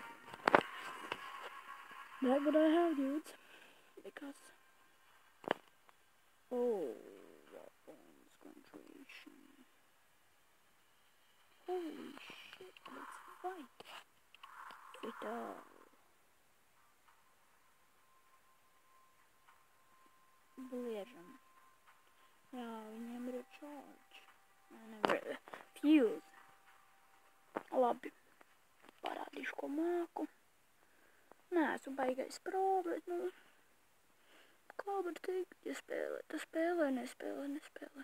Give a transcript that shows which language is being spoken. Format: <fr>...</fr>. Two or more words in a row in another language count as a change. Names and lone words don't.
<en>That's what I have, dudes. Because weapons concentration. Holy shit, let's fight. Vital.</en> <lv>Bližam. Jā, viņiem ir charge. Nevar fuse. Labi. Parādīšu, ko māku. Neesmu baigais pro, bet kā var teikt, ja spēlē, tad spēlē, nespēlē.</lv>